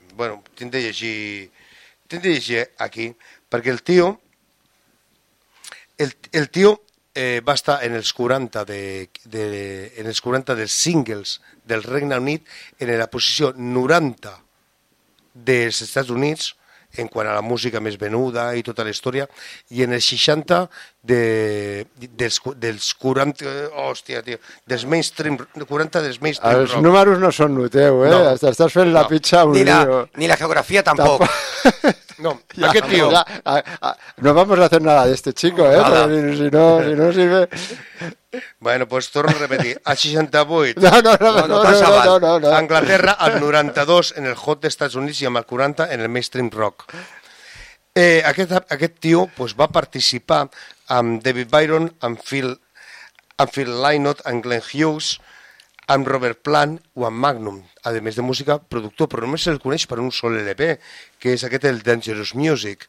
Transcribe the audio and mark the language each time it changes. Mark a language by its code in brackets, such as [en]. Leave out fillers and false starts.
[ca] Bueno, t'he de llegir aquí, perquè el tio va estar en els 40 en els 40 dels singles del Regne Unit, en la posició 90 dels Estats Units, en quant a la música més venuda i tota la història, i en els 60 dels 40, hòstia, tio, dels mainstream, 40 dels mainstream. Els números no són noteu, eh? No. Estàs fent la pitxa un lío. Ni la geografia tampoc. No, ja, aquest tio... [es] No vamos a hacer nada de este chico, eh? Nada. Si no sirve... [ca] Bueno, pues torno a repetir. A 68... No. Anglaterra, al 92, en el Hot d'Estats Units, i amb el 40, en el mainstream rock. Aquest tio pues, va participar amb David Byron, amb Phil Lynott, amb Glenn Hughes, amb Robert Plant o amb Magnum, a més de música, productor, però només se'l coneix per un sol LP, que és aquest, el Dangerous Music.